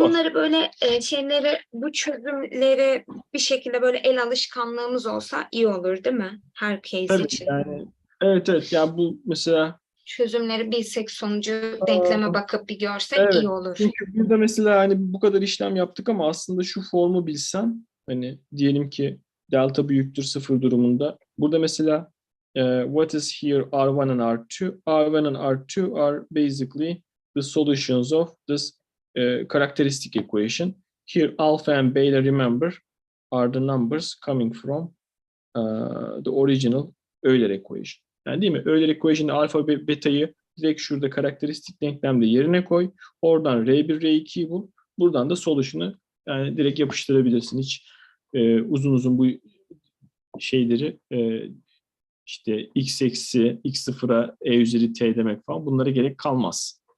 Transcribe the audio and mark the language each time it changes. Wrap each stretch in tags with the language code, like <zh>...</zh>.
<tr>Bunları böyle bu çözümleri bir şekilde böyle el alışkanlığımız olsa iyi olur değil mi? Her case Tabii için. yani evet yani bu mesela Çözümleri bilsek sonucu denkleme bakıp bir görsek evet. iyi olur. Çünkü burada mesela hani bu kadar işlem yaptık ama aslında şu formu bilsem hani diyelim ki delta büyüktür sıfır durumunda. Burada mesela</tr> <en>what is here R1 and R2? R1 and R2 are basically the solutions of this characteristic equation. Here alpha and beta, remember, are the numbers coming from the original Euler equation.</en> <tr>Yani değil mi? Euler equation'da alfa ve beta'yı direkt şurada karakteristik denklemde yerine koy. Oradan R1, R2'yi bul. Buradan da solution'ı yani direkt yapıştırabilirsin. Hiç uzun uzun bu şeyleri işte x eksi x sıfıra e üzeri t demek falan bunlara gerek kalmaz.</tr>